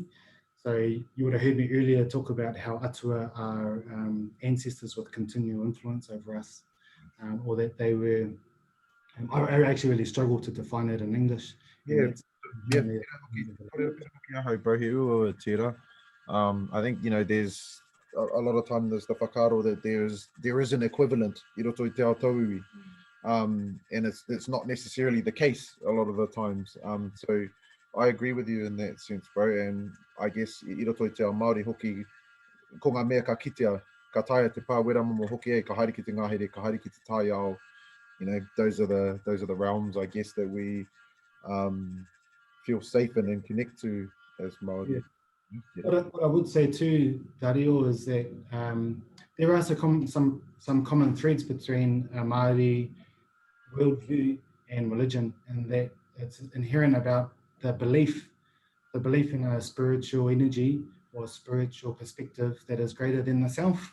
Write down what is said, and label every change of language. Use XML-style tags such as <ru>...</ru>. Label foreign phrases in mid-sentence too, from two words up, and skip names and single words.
<en>So you would have heard me earlier talk about how Atua are ancestors with continual influence over us, or that they were, I actually really struggle to define it in English. I think, there's a lot of time there's the whakaaro that there is an equivalent,</en> <mi>i roto i te ao tauiwi.</mi> <en>And it's not necessarily the case a lot of the times. So I agree with you in that sense, bro. And I guess</en> <mi>i roto i te ao Māori hoki, ko ngā mea ka kitea, ka taia te pā wera momo hoki e, ka haere ki te ngahere, ka haere ki te tai ao.</mi> <en>Those are the realms, I guess, that we feel safe in and connect to as Māori. What I would say too, Dario, is that there are some common threads between Māori worldview and religion, and that it's inherent about the belief in a spiritual energy or spiritual perspective that is greater than the self.</en>